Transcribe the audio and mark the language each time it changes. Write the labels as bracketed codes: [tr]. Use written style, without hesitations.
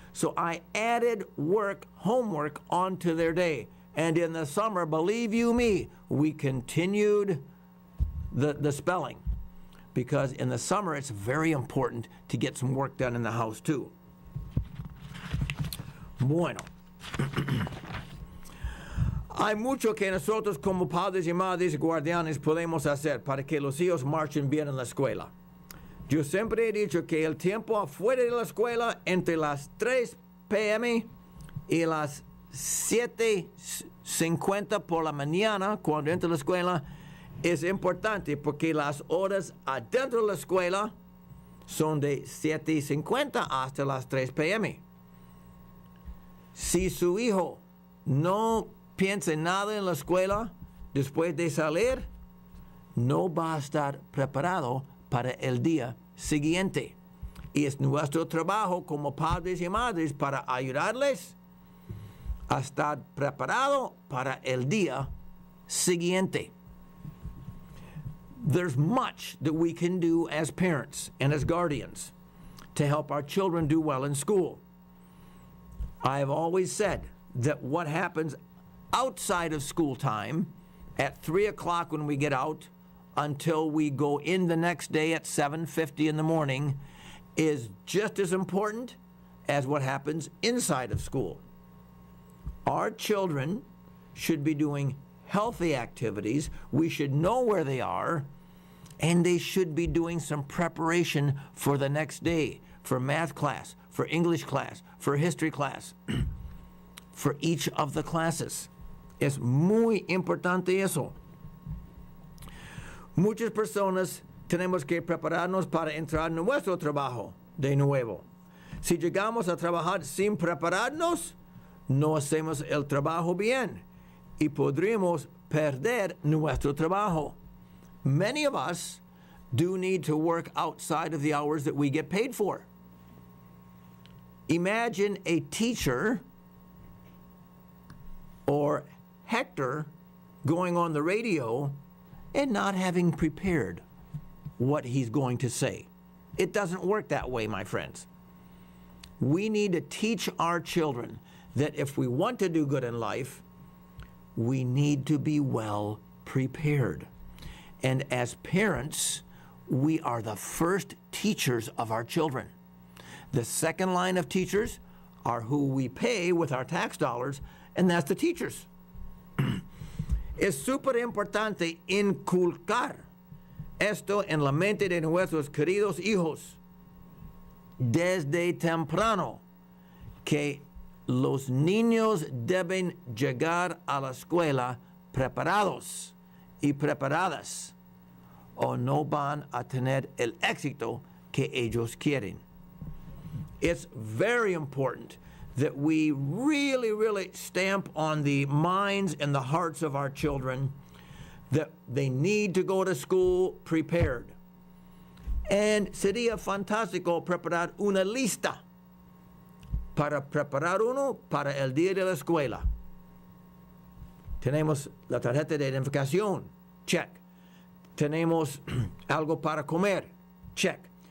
[en] So I added homework onto their day. And in the summer, believe you me, we continued the spelling. Because in the summer, it's very important to get some work done in the house too. [es] Bueno. Hay mucho que nosotros como padres y madres y guardianes podemos hacer para que los hijos marchen bien en la escuela. Yo siempre he dicho que el tiempo afuera de la escuela, entre las 3 p.m. y las 7:50 por la mañana, cuando entra a la escuela, es importante porque las horas adentro de la escuela son de 7:50 hasta las 3 p.m. Si su hijo no piensa en nada en la escuela después de salir, no va a estar preparado para el día siguiente. Y es nuestro trabajo como padres y madres para ayudarles a estar preparado para el día siguiente. [en] There's much that we can do as parents and as guardians to help our children do well in school. I've always said that what happens outside of school time at 3 o'clock when we get out until we go in the next day at 7:50 in the morning is just as important as what happens inside of school. Our children should be doing healthy activities. We should know where they are, and they should be doing some preparation for the next day, for math class, for English class, for history class, for each of the classes. [es] Es muy importante eso. Muchas personas tenemos que prepararnos para entrar en nuestro trabajo de nuevo. Si llegamos a trabajar sin prepararnos, no hacemos el trabajo bien y podríamos perder nuestro trabajo. [en] Many of us do need to work outside of the hours that we get paid for. Imagine a teacher or Hector going on the radio and not having prepared what he's going to say. It doesn't work that way, my friends. We need to teach our children that if we want to do good in life, we need to be well prepared. And as parents, we are the first teachers of our children. The second line of teachers are who we pay with our tax dollars, and that's the teachers. [es] Es súper importante inculcar esto en la mente de nuestros queridos hijos desde temprano, que los niños deben llegar a la escuela preparados y preparadas, o no van a tener el éxito que ellos quieren. [en] It's very important that we really stamp on the minds and the hearts of our children that they need to go to school prepared. [es] And sería fantástico preparar una lista para preparar uno para el día de la escuela. Tenemos la tarjeta de identificación, check. Tenemos algo para comer, check.